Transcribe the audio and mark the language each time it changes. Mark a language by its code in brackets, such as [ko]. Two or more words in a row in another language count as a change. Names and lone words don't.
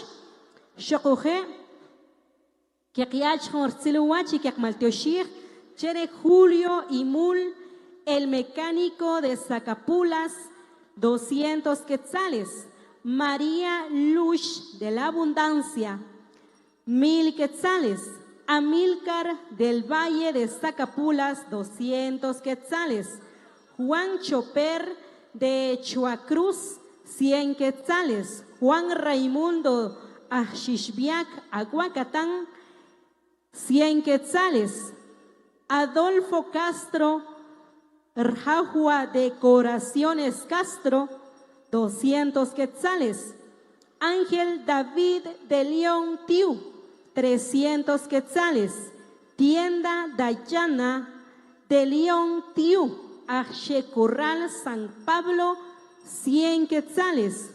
[es] Shokoje, Kekiach Hortziluachi, Kek Maltioshir, Chere Julio Imul, el mecánico de Zacapulas, 200 quetzales. María Lush de la Abundancia, 1,000 quetzales. Amílcar del Valle de Zacapulas, 200 quetzales. Juan Choper de Chuacruz, 100 quetzales. Juan Raimundo Axixbiac, Aguacatán, 100 quetzales. Adolfo Castro, Rjahua Decoraciones Castro, 200 quetzales. Ángel David de León Tiu, 300 quetzales. Tienda Dayana de León Tiu, Corral San Pablo, 100 quetzales.